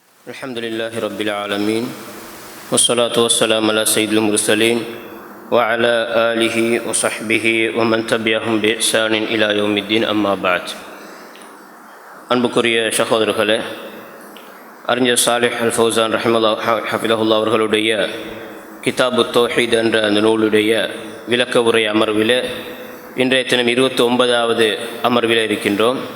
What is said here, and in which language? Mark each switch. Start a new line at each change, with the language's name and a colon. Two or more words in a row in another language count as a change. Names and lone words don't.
Arabic: الحمدلله رب العالمين والصلاة والسلام على سيد المرسلين وعلى آله وصحبه ومن تبعهم بإحسان إلى يوم الدين أما بعد.
Tamil: அன்புக்குரிய சகோதரர்களே, அறிஞர் சாலிஹ் அல் ஃபௌசான் ஹஃபிதஹுல்லாஹ் அவர்களுடைய கிதாபு தௌஹீத் என்ற அந்த நூலுடைய விளக்க உரை அமர்வில் இன்றைய தினம் 29வது அமர்வில் இருக்கின்றோம்.